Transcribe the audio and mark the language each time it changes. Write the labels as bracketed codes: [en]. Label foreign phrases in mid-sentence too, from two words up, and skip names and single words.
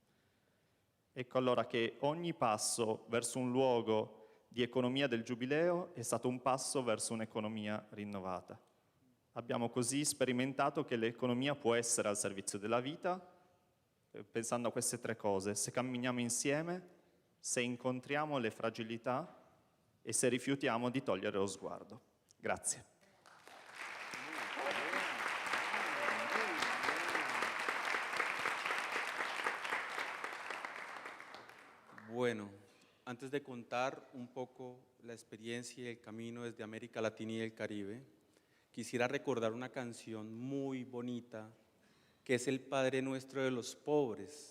[it] Ecco allora che ogni passo verso un luogo di economia del Giubileo è stato un passo verso un'economia rinnovata. Abbiamo così sperimentato che l'economia può essere al servizio della vita, pensando a queste 3 cose: se camminiamo insieme, se incontriamo le fragilità e se rifiutiamo di togliere lo sguardo. Grazie. [es] Bueno, antes de contar un poco la experiencia y el camino desde América Latina y el Caribe, quisiera recordar una canción muy bonita que es el Padre Nuestro de los Pobres.